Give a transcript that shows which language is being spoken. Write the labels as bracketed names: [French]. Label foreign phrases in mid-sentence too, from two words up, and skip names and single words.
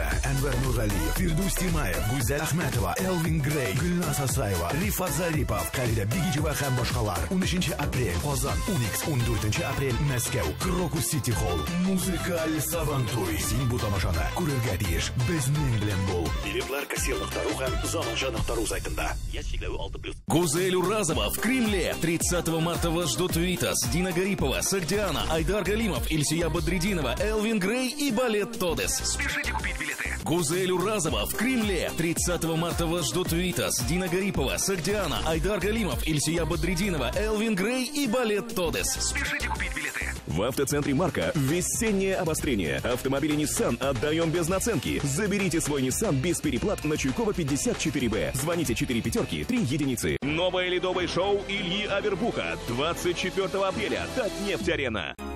[Tatar] Әнвәр Нургалиев, Фирдус Тимаев, Гүзәл Әхмәтова, Элвин Грей, Гөлназ Асаева, Рифат Зарипов, Калида Бигичева һәм башкалар. 13 апрель Казан, Уникс, 14 апрель Мәскәү, Крокус Сити Холл. Музыкаль Сабантуй. Син бу тамашаны күрергә тиеш. Безнең белән бул. Билетлар кассирлыктару һәм заманча ныктару сайтында. [Russian] Яшьләү 6+. Гузель Уразова в Кремле. 30 марта вас ждут Витас, Дина Гарипова, Сагдиана, Айдар Галимов, Ильсия Бадридинова, Элвин Грей и балет Тодес. Спешите купить билеты. Гузель Уразова в Кремле. 30 марта вас ждут Витас, Дина Гарипова, Сагдиана, Айдар Галимов, Ильсия Бадридинова, Элвин Грей и балет Тодес. Спешите купить билеты. В автоцентре «Марка» весеннее обострение. Автомобили Nissan отдаем без наценки. Заберите свой Nissan без переплат на Чуйкова 54Б. Звоните 4 пятерки 3 единицы. Новое ледовое шоу Ильи Авербуха. 24 апреля. Татнефть-арена.